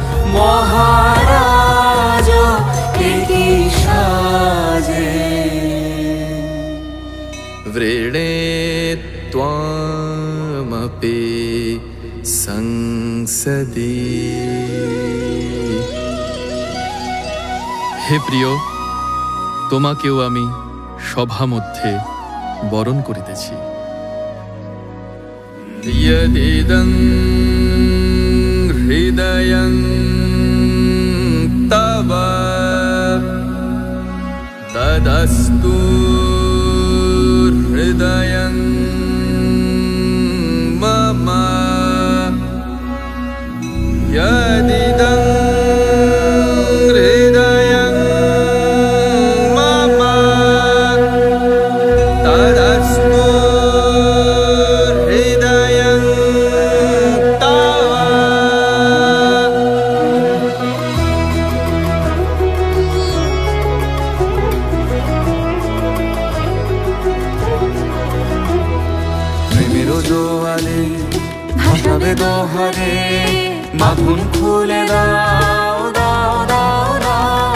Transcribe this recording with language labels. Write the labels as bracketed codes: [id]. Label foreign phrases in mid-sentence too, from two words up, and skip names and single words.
[bn] মহারাজ কি সাজে। [sa] वृणे त्वामपि संसदि। [bn] হে প্রিয়, তোমাকেও আমি সভা মধ্যে বরণ করিতেছি। [sa] यदिदं हृदयं तव तदस्तु हृदयं मम। यदिदं हृदयं मम तदस्तु हृदयं तव। [bn] প্রেমেরও জোয়ারে ভাসাবে দোহারে, বাঁধন খুলে দাও দাও দাও দাও।